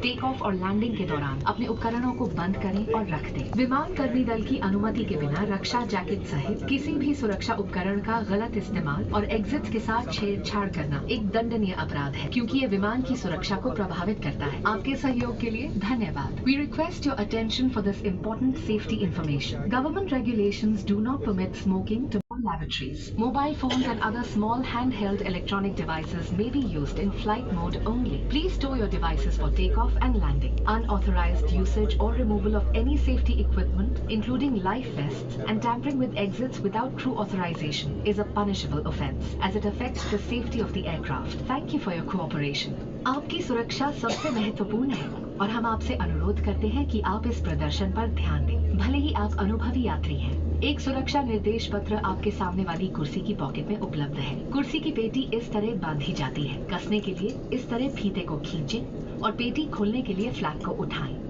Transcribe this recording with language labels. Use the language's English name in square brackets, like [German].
[Hindi] Take off और landing के दौरान अपने उपकरणों को बंद करें और रख दें। विमान कर्मी दल की अनुमति के बिना रक्षा जैकेट सहित किसी भी सुरक्षा उपकरण का गलत इस्तेमाल और एग्जिट के साथ छेड़छाड़ करना एक दंडनीय अपराध है, क्योंकि ये विमान की सुरक्षा को प्रभावित करता है। आपके सहयोग के लिए धन्यवाद। [English] We request your attention for this important safety information. Government regulations do not permit smoking to lavatories. Mobile phones and other small handheld electronic devices may be used in flight mode only. Please store your devices for takeoff and landing. Unauthorized usage or removal of any safety equipment, including life vests, and tampering with exits without crew authorization is a punishable offense, as it affects the safety of the aircraft. Thank you for your cooperation. [Hindi] आपकी सुरक्षा सबसे महत्वपूर्ण है और हम आपसे अनुरोध करते हैं कि आप इस प्रदर्शन पर ध्यान दें, भले ही आप अनुभवी यात्री हैं। एक सुरक्षा निर्देश पत्र आपके सामने वाली कुर्सी की पॉकेट में उपलब्ध है। कुर्सी की पेटी इस तरह बांधी जाती है। कसने के लिए इस तरह फीते को खींचें और पेटी खोलने के लिए फ्लैप को उठाएं।